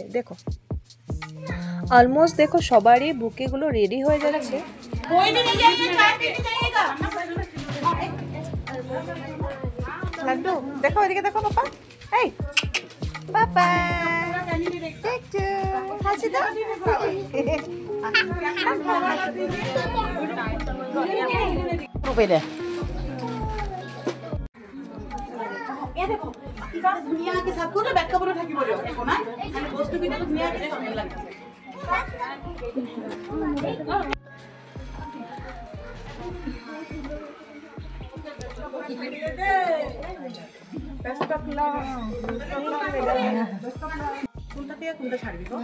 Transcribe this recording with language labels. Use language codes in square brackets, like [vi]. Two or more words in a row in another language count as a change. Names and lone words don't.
[bn] দেখো, অলমোস্ট দেখো সবারই বুকেগুলো রেডি হয়ে যাচ্ছে। লাড্ডু দেখো, এদিকে দেখো পাপা। এই পাপা, দেখছো হাসি দাও। [as] ধুনীয়াকৈ চাব ব্যাখ্যা কৰি থাকিব দিয়ক, একো নাই, বস্তুখিনি ধুনীয়াকৈ চাব লাগে। [bn] কোনটা দিয়ে কোনটা ছাড়বি তো?